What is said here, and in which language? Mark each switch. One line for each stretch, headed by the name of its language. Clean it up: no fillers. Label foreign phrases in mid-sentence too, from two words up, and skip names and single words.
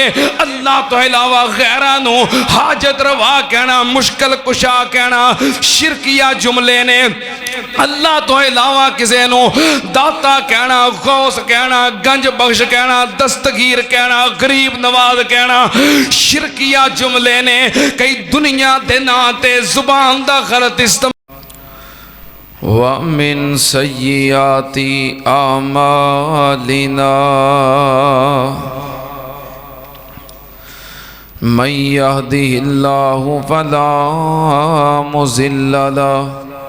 Punjabi: اللہ توں علاوہ غیراں نوں حاجت روا کہنا مشکل کشا کہنا شرکیہ جملے نے. اللہ توں علاوہ کسی نوں داتا کہنا غوث کہنا گنج بخش کہنا دستگیر کہنا غریب نواز کہنا شرکیہ جملے نے. کئی دنیا دے ناں تے زبان دا غلط استعمال.
Arabic: ومن سيئات أعمالنا من يهده الله فلا مضل له